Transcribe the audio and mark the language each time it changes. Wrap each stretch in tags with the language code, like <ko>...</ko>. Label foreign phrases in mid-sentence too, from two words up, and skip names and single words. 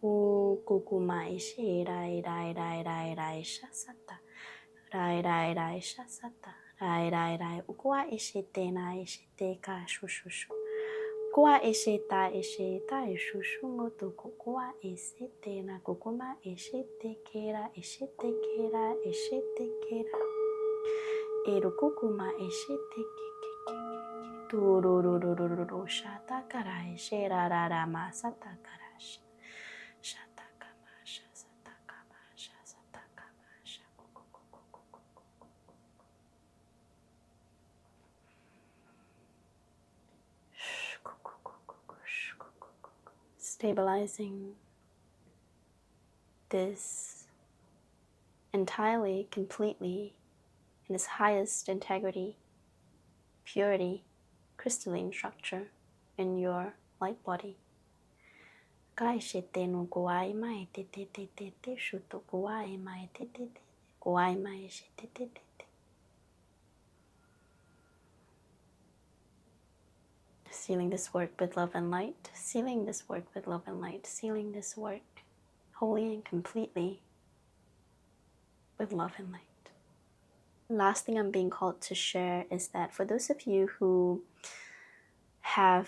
<en>U kukumai shi rai rai rai rai rai shasata. Rai rai rai shasata. Rai rai rai ukua ishite na ishite ka shushu. Kua ishita ishita ishushu moto kukua ishite na kukuma ishite kera ishite kera ishite kera. Eru kukuma ishite keke. Turururururu shata karai shirarara masata karash. Shata kamasha sata kamasha sata kamasha. Stabilizing this entirely, completely, in its highest integrity, purity, crystalline structure in your light body. Kai shite no kuai mai te te te te te shuto kuai mai te te te kuai mai shite te te te. Sealing this work with love and light, sealing this work with love and light, sealing this work wholly and completely with love and light. Last thing I'm being called to share is that for those of you who have</en>